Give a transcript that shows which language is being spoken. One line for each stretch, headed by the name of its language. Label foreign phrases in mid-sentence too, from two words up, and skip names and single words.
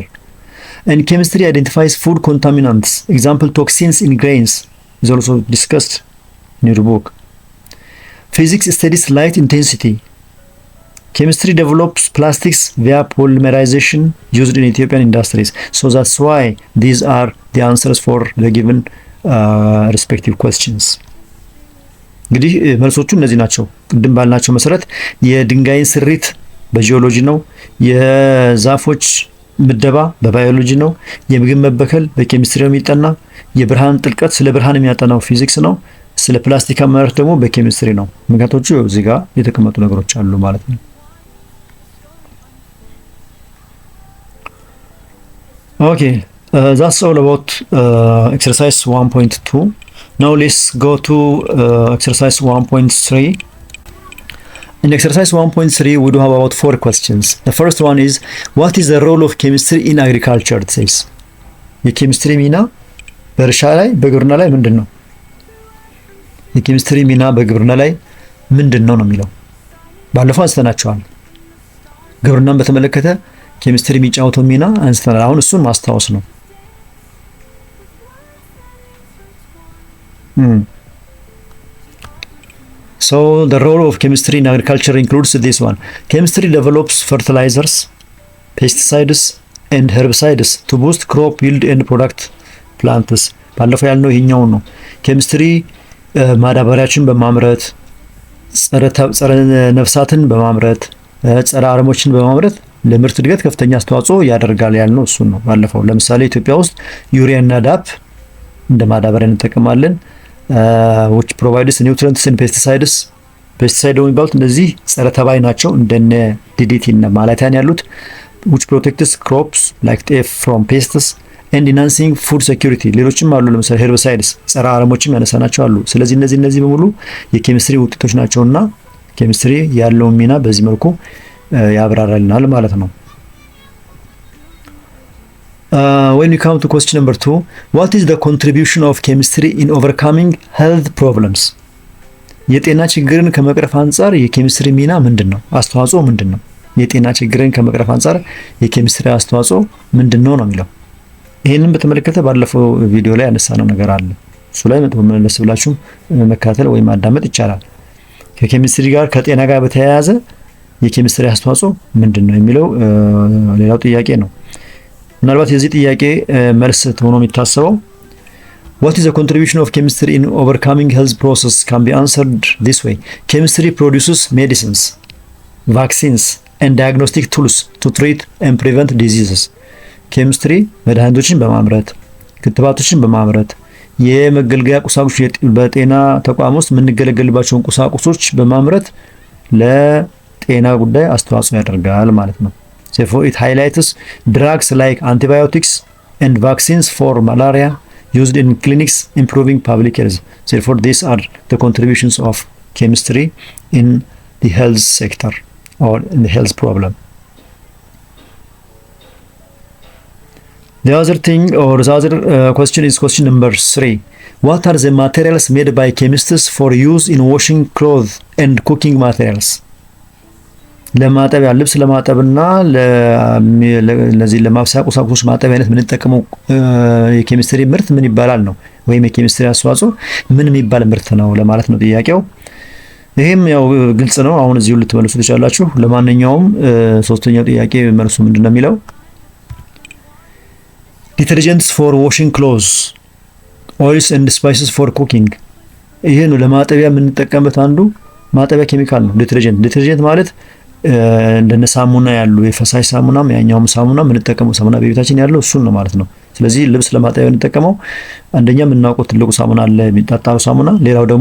English: And chemistry identifies food contaminants. Example, toxins in grains is also discussed in your book. Physics studies light intensity. Chemistry develops plastics via polymerization used in Ethiopian industries. So that's why these are the answers for the given respective questions.
Amharic: እንግዲህ መልሶቹ እነዚህ ናቸው። ቅድም ባልናቸው መሰረት የድንጋይን ስሪት በጂኦሎጂ ነው፣ የዛፎች ምደባ በባዮሎጂ ነው፣ የምግብ መበከል በኬሚስትሪ ነው የሚጠና፣ የብርሃን ጥልቀት ስለ ብርሃን የሚያጠናው ፊዚክስ ነው፣ ስለ ፕላስቲክ አመራረት ደግሞ በኬሚስትሪ ነው። ምክንያቶቹ እዚህ ጋር የተቀመጡ ነገሮች አሉ ማለት ነው።
English: Okay, that's all about exercise 1.2. Now let's go to exercise 1.3. In exercise 1.3, we do have about 4 questions. The first one is, what is the role of chemistry in agriculture? It says,
Amharic: የኬሚስትሪ ሚና በእርሻ ላይ በግብርና ላይ ምንድን ነው? የኬሚስትሪ ሚና በግብርና ላይ ምንድን ነው የሚለው ባለፈው አንስተናቸዋል። ግብርናን በተመለከተ ኬሚስትሪ የሚጫወተው ሚና አንስተናል። አሁን እሱን ማስታወስ ነው።
English: So the role of chemistry in agriculture includes this one. Chemistry develops fertilizers, pesticides and herbicides to boost crop yield and product plants.
Amharic: ባለፈው ያልነው ይሄኛው ነው። ኬሚስትሪ ማዳበሪያችን በማምረት ጸረ ነፍሳትን በማምረት ጸረ አረሞችን በማምረት ለምርት እድገት ከፍተኛ አስተዋጽኦ ያደርጋል ያልነው እሱ ነው ባለፈው። ለምሳሌ ኢትዮጵያ ውስጥ ዩሪያ እና ዳፕ እንደ ማዳበሪያ እንጠቀማለን።
English: which provides nutrients and pesticides.
Amharic: Pesticide የሚባሉት እነዚህ ጸረ ተባይ ናቸው እንደነ DDT እና ማላታን ያሉት
English: which protects crops like teff from pests and enhancing food security
Amharic: ሌሎችም አሉ ለምሳሌ herbicides ጸረ አረሞችም ያነሳናቸው አሉ ስለዚህ እነዚህ በሙሉ የኬሚስትሪ ውጤቶች ናቸውና ኬሚስትሪ ያለው ሚና በዚህ መልኩ ያብራራልናል ማለት ነው
English: when we come to question number 2 what is the contribution of chemistry in overcoming health problems
Amharic: የጤና ችግርን ከመቅረፍ አንፃር የኬሚስትሪ ሚና ምንድነው አስተዋጽኦ ምንድነው የጤና ችግርን ከመቅረፍ አንፃር የኬሚስትሪ አስተዋጽኦ ምንድነው ነው የሚለው ይሄንን በተመለከተ ባለፈው ቪዲዮ ላይ ያነሳነው ነገር አለ እሱ ላይ መመለስ ብላችሁ መከታተል ወይ ማዳመጥ ይቻላል ከኬሚስትሪ ጋር ከጤና ጋር በተያያዘ የኬሚስትሪ አስተዋጽኦ ምንድነው የሚለው ሌላው ጥያቄ ነው ምናልባት የዚህ ጥያቄ መልስ ሆኖ የሚታሰበው
English: What is the contribution of chemistry in overcoming health process can be answered this way. Chemistry produces medicines, vaccines, and diagnostic tools to treat and prevent diseases.
Amharic: Chemistry መድኃኒቶችን በማምረት ክትባቶችን በማምረት የመገልገያ ቁሳቁሶች በጤና ተቋም ውስጥ የምንገለገልባቸውን ቁሳቁሶች በማምረት ለጤና ጉዳይ አስተዋጽኦ ያደርጋል ማለት ነው።
English: Therefore it highlights drugs like antibiotics and vaccines for malaria used in clinics improving public health. Therefore these are the contributions of chemistry in the health sector or in the health problem. The other thing or the other question is question number 3. What are the materials made by chemists for use in washing clothes and cooking materials?
Amharic: ለማጠቢያ ልብስ ለማጠብና ለዚህ ለማብሰያ ቁሳቁሶች ማጠቢያነት ምን ተጠቀመው የኬሚስትሪ ምርት ምን ይባላል ነው ወይም የኬሚስትሪ አስተዋጽኦ ምን የሚባል ምርት ነው ለማለት ነው ጥያቄው ይሄም ያው ግልጽ ነው አሁን እዚሁ ልትመልሱ ትችላላችሁ ለማንኛውም ሶስተኛው ጥያቄ መልሱ ምንድነው የሚለው
English: detergents for washing clothes oils and spices for cooking
Amharic: ይሄ ነው ለማጠቢያ ምን ተጠቀመበት አንዱ ማጠቢያ ኬሚካል ነው ዲተርጀንት ማለት እንደነ ሳሙና ያሉ የፈሳሽ ሳሙናም ያኛውም ሳሙና ምን ተጠቀመው ሳሙና በቤታችን ያለው እሱን ነው ማለት ነው ስለዚህ ልብስ ለማጠቢያ እንጠቀመው አንደኛ የምናውቀው ትልቁ ሳሙና አለ የሚጣጣው ሳሙና ሌላው ደግሞ